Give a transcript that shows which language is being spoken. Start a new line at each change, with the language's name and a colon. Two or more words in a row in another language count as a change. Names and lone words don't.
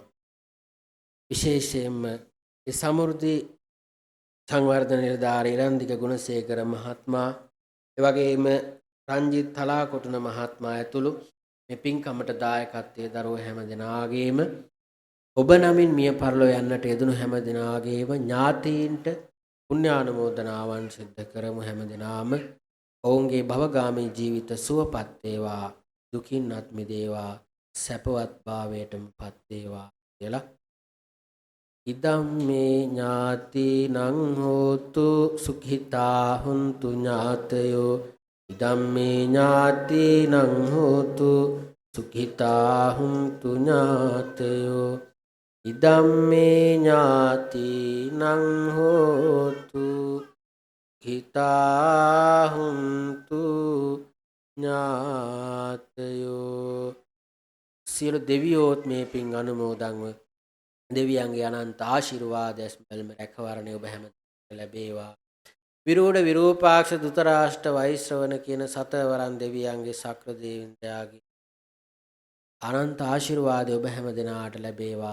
Sinhala: විශේෂයෙන්ම ඒ සමෘද්ධි සංවර්ධන නිලධාරී ඉරන්දික ගුණසේකර මහත්මයා, ඒ වගේම රංජිත් තලාකොටුන මහත්මයා ඇතුළු මේ පින්කමට දායකත්වයේ දරුව හැම දෙනාගේම ඔබ නමින් මිය පරලෝ යන්නට යෙදුණු හැම දෙනාගේම ඥාතීන්ට පුණ්‍යානුමෝදනාවන් සිද්ධ කරමු. හැම දෙනාම ඔවුන්ගේ භවගාමී ජීවිත සුවපත් වේවා, දුකින් අත් මිදේවා, සැපවත් භාවයටම පත් වේවා කියලා.
Pali: ඉදම් මේ ඥාතිනං හෝතු සුඛිතා හුන්තු ඥාතයෝ. ඉදම් මේ ඥාතිනං හෝතු සුඛිතා හුන්තු ඥාතයෝ. ඉදම් මේ ඥාතිනං හෝතු සුඛිතා හුන්තු ඥාතයෝ.
Sinhala: සියලු දෙවියෝත් මේ පින් අනුමෝදන්ව දෙවියන්ගේ අනන්ත ආශිර්වාද ඇස්මැල්ම රැකවරණය ඔබ හැම ලැබේවා. විරූඪ විරූපාක්ෂ ධෘතරාෂ්ට්‍ර වෛශ්‍රවණ කියන සතරවරන් දෙවියන්ගේ සක්‍ර දේවයන්ගේ අනන්ත ආශිර්වාදය ඔබ හැම දෙනාට ලැබේවා.